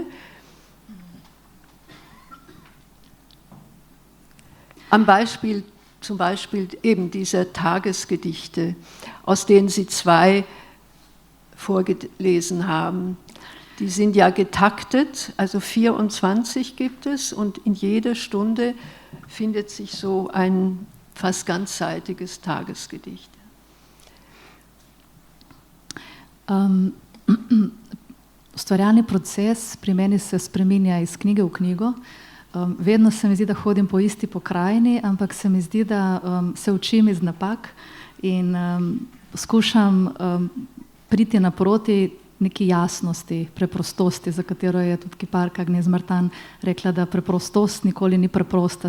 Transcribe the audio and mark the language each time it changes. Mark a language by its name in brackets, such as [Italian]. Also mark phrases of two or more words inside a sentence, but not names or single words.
[German] Am Beispiel zum Beispiel eben dieser Tagesgedichte, aus denen Sie 2 vorgelesen haben. Die sind ja getaktet, also 24 gibt es und in jeder Stunde findet sich so ein fast ganzseitiges Tagesgedicht. [Slovenian] Ustvarjalni proces pri meni se spreminja iz knjige v knjigo. Vedno se mi zdi, da hodim po isti pokrajini, ampak se mi zdi, da se učim iz napak in skušam priti naproti neki jasnosti, preprostosti, za katero je tudi kiparka Agnez Martin rekla, da preprostost nikoli ni preprosta.